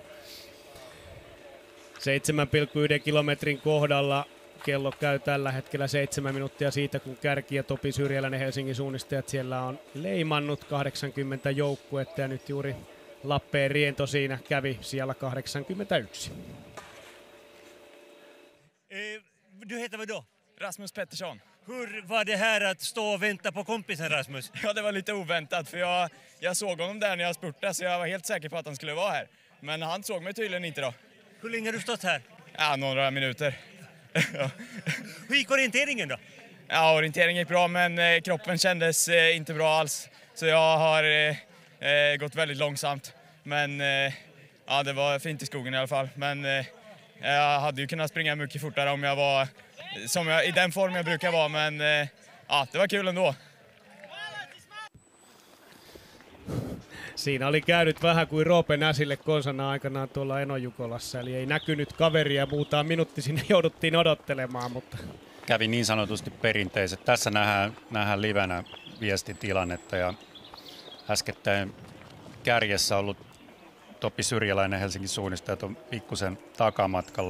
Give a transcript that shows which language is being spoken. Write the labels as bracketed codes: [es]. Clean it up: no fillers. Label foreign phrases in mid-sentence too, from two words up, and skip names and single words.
[fi] 7,1 kilometrin kohdalla kello käy tällä hetkellä 7 minuuttia siitä, kun Kärki ja Topi Syrjäläinen Helsingin suunnistajat siellä on leimannut 80 joukkuetta ja nyt juuri Lappeen Riento siinä kävi siellä 81. [sv] Du heter vad då? Rasmus Pettersson. Hur var det här att stå och vänta på kompisen Rasmus? Ja, det var lite oväntat för jag såg honom där när jag spurtade så jag var helt säker på att han skulle vara här. Men han såg mig tydligen inte då. Hur länge har du stått här? Ja, några minuter. Hur gick orienteringen då? Ja, orienteringen gick bra men kroppen kändes inte bra alls. Så jag har gått väldigt långsamt. Men ja, det var fint i skogen i alla fall. Men jag hade ju kunnat springa mycket fortare om jag var i den form jag brukar vara. Men ja, det var kul ändå. [fi] Siinä oli käynyt vähän kuin Roope Näsille konsana aikanaan tuolla Eno-Jukolassa, eli ei näkynyt kaveria, muutama minuutti sinne jouduttiin odottelemaan, mutta... Kävi niin sanotusti perinteiset. Tässä nähdään livenä viestitilannetta ja äskettäin kärjessä ollut Topi Syrjäläinen Helsingin suunnistajat on pikkusen takamatkalla.